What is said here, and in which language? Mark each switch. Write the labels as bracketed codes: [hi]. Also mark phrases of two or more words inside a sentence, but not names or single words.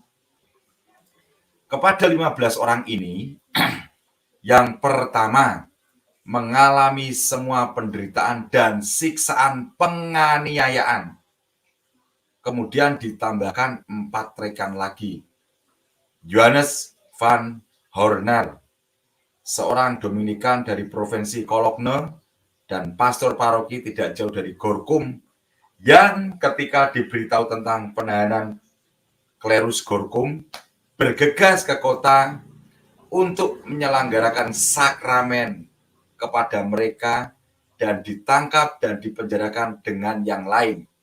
[id] Kepada 15 orang ini, yang pertama mengalami semua penderitaan dan siksaan penganiayaan. Kemudian ditambahkan 4 rekan lagi. Johannes van Horner, seorang Dominikan dari provinsi Cologne dan pastor paroki tidak jauh dari Gorkum, yang ketika diberitahu tentang penahanan klerus Gorkum, bergegas ke kota untuk menyelenggarakan sakramen kepada mereka dan ditangkap dan dipenjarakan dengan yang lain.